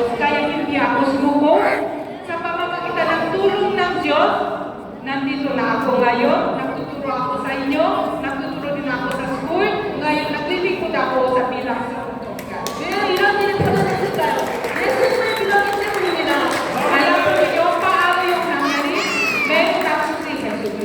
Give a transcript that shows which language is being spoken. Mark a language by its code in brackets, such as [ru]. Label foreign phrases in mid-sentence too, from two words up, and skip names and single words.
[tl] Kaya hindi ako sumuko. Sa pamamagitan ng tulong ng Diyos, nandito na ako ngayon. Nagtuturo ako sa inyo. Nagtuturo din ako sa school. Ngayon, naglilingkod ako sa bilang sa Pagkakas. [ko] 왜 이런 일이 벌어졌을까요? 예수님을 믿었기 때문입니다. [tl] Alam ko ninyo, paano yung nangyari? Meron ako si Jesus.